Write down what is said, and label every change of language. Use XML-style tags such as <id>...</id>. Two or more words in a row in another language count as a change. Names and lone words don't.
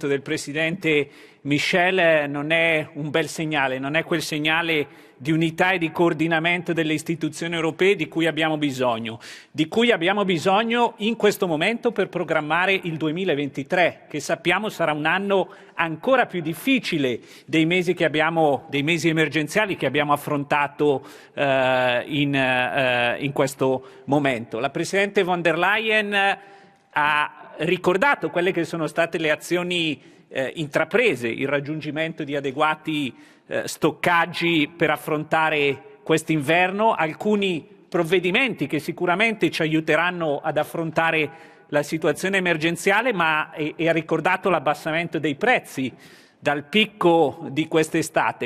<it>del Presidente Michel, non è un bel segnale, non è quel segnale di unità e di coordinamento delle istituzioni europee di cui abbiamo bisogno in questo momento per programmare il 2023, che sappiamo sarà un anno ancora più difficile dei mesi emergenziali che abbiamo affrontato in questo momento. La Presidente von der Leyen ha ricordato quelle che sono state le azioni intraprese, il raggiungimento di adeguati stoccaggi per affrontare quest'inverno, alcuni provvedimenti che sicuramente ci aiuteranno ad affrontare la situazione emergenziale, ma ha ricordato l'abbassamento dei prezzi dal picco di quest'estate.</it>